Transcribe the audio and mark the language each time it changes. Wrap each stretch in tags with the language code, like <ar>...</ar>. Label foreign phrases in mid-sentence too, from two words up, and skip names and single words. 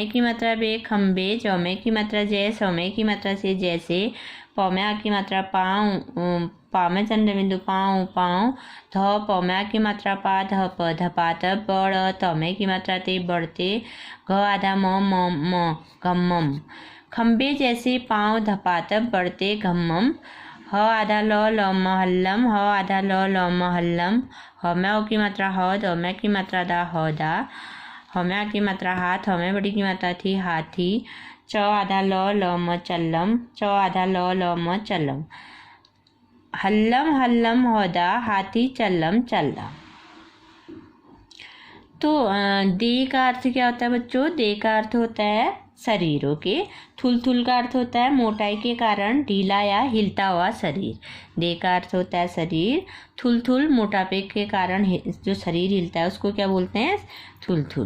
<hi>की मात्रा बे खम्बे, जौमे की मात्रा जय, सौमे की मात्रा से जैसे, पौम्या की मात्रा पाँव, पाँव चंद्र बिंदु पाँव, ध पौम्या की मात्रा पा, धप धपात, बड़ तौमे की मात्रा ते बढ़ते, घ आधा म घम्मम, खम्बे जैसे पाँव धपात बढ़ते घम्मम, ह आधा ल महल्लम, ह आधा ल महल्लम, हम्या की मात्रा ह, दौम्या की मात्रा दा हौदा, हम्या की मात्रा हाथ, हमें बड़ी की मात्रा थी हाथी, चौ आधा ल म चल्लम, चौ आधा ल म चल्लम, हल्लम हौदा, हाथी चल्लम चल्ला। तो दे का अर्थ क्या होता है बच्चों, दे का अर्थ होता है शरीर। ओके, थुल का अर्थ होता है मोटाई के कारण ढीला या हिलता हुआ शरीर। दे का अर्थ होता है शरीर, थुल मोटापे के कारण जो शरीर हिलता है उसको क्या बोलते हैं, थुल।</hi>